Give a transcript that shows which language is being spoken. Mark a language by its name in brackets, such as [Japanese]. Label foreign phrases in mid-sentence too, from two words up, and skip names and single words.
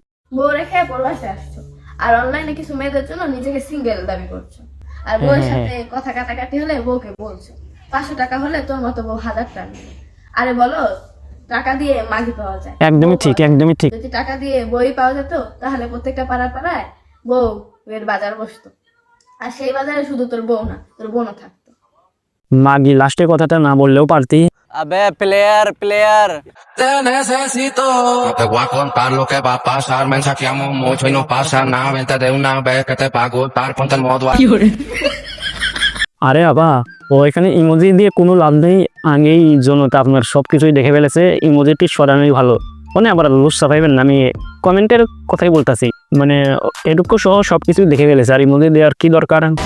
[Bangla] বউ রেখে প্রবাসে আসছো আর অনলাইনে কিছু মেয়েদের জন্য নিজেকে সিঙ্গেল দাবি করছো, আর বউয়ের সাথে কথা কাটাকাটি হলে বউকে বলছো 500 টাকা হলে তোর মতো বউ 1000 টাকা নেবে। আরে বলো, টাকা দিয়ে মাগি পাওয়া যায়? একদমই ঠিক, একদমই ঠিক। যদি টাকা দিয়ে বই পাওয়া যেত তাহলে প্রত্যেকটা পাড়ায় পাড়ায় বউ এর বাজার বসতো, আর সেই বাজারে শুধু তোর বউ না, তোর বোনও থাকতো। মাগি লাস্টের কথাটা না বললেও পারতি। [Spanish] Abe, player. Te necesito. No te voy a contar lo que va a pasar. Mensajeamos mucho y no pasa nada. Vente de una vez que te va a gustar. Ponte el modo. [Bangla] আরে বাবা, ও এখানে ইমোজি দিয়ে কোনো লাভ নেই। আগেই জনতা আপনার সবকিছুই দেখে ফেলেছে, ইমোজিটি সরানোই ভালো। মানে আবার লুচ্ছা পাইবেন না, আমি কমেন্টের কথাই বলতেছি। মানে এটুকু সহ সবকিছু দেখে ফেলেছে, আর ইমোজি দেওয়ার কি দরকার?